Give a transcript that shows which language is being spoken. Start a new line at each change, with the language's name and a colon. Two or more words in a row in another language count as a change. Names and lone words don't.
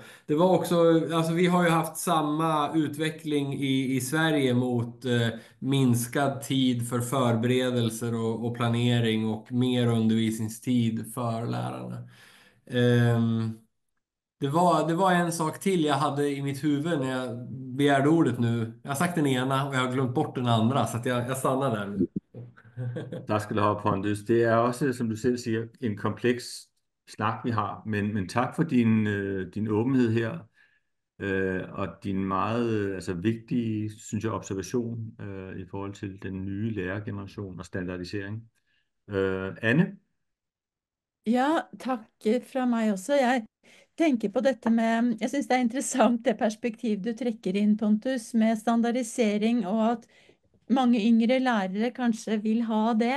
Swedish: Det var också, alltså vi har ju haft samma utveckling i Sverige mot minskad tid för förberedelser och planering och mer undervisningstid för lärarna. Det var en sak till jag hade i mitt huvud när jag begärde ordet nu. Jag har sagt den ena och jeg har glömt bort den andra, så att jeg stannar där nu.
Danish: Der skal du have, Pontus. Det er også, som du selv siger, en kompleks snak, vi har. Men tak for din åbenhed her, og din meget vigtige, synes jeg, observation i forhold til den nye lærergeneration og standardisering. Anne?
Norwegian: Ja, takk fra meg også. Jeg tenker på dette med, jeg synes det er interessant det perspektiv du trekker inn, Pontus, med standardisering og at mange yngre lærere kanskje vil ha det.